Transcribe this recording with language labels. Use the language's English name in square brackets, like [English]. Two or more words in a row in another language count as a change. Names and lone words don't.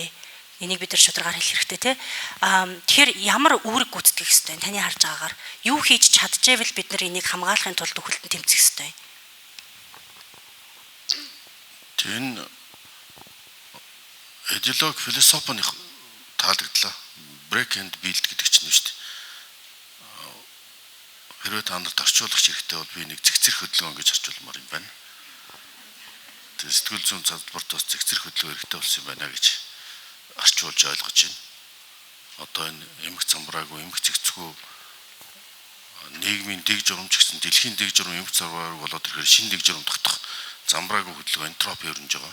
[Mongolian] Энийг бид нар шударгаар хэлэх хэрэгтэй те. Тэгэхээр ямар үүрэг гүйцэтгэх ёстой вэ? Таны харж байгаагаар юу хийж чадчихвэл бид нар энийг хамгаалахын тулд үхэлтэн тэмцэх ёстой. Тэн идеологи философийн таалагдлаа. [English] Break and build [Mongolian] гэдэг чинь шүү дээ. Хэрвээ та нарт орчуулагч хэрэгтэй бол би нэг зэгцэрх хөдөлгөөн гэж орчуулмаар юм байна. Тэгээд сэтгүүл зүйн салбарт бас зэгцэрх хөдөлгөөн хэрэгтэй болсон юм байна гэж орчуулж ойлгож байна. Одоо энэ эмх замбраагүй, эмх зэгцгүй нийгмийн дэг журамч гэсэн дэлхийн дэг журам эмх замбрааг болоод ирэхээр шинэ дэг журам тогтох замбраагүй хөдөлгөөн энтропи өрнөж байгаа.